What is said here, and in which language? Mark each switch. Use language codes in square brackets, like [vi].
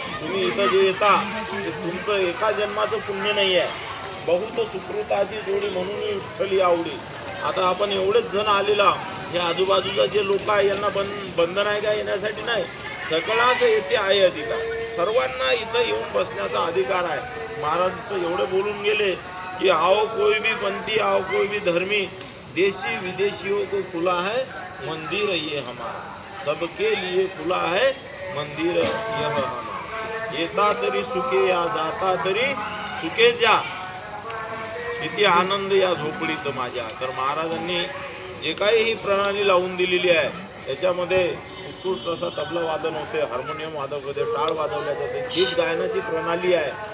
[mr] तुम्ही इथं जे येता ते तुमचं एका जन्माचं पुण्य नाही आहे, बहुत सुकृताची जोडी म्हणून विठ्ठली आवडी. आता आपण एवढेच जण आलेला, हे आजूबाजूचा जे लोक आहे यांना बंधन आहे का येण्यासाठी? नाही, सकळाच येथे आहे अधिकार, सर्वांना इथं येऊन बसण्याचा अधिकार आहे. महाराज तर एवढे बोलून गेले कि [hi] आओ कोई भी पंथी, आओ कोई भी धर्मी, देशी विदेशियों को खुला है मंदिर ये हमारा, सबके लिए खुला है मंदिर यह हमारा. [mr] येता तरी सुखे या जाता तरी सुखे जा, किती आनंद या झोपडीत माझ्या. तर महाराजांनी जे काही ही प्रणाली लावून दिलेली आहे त्याच्यामध्ये उत्कृष्ट असा तबला वादन होते, हार्मोनियम वादक होते, टाळ वाजवल्या जाते, गीत गायनाची प्रणाली आहे.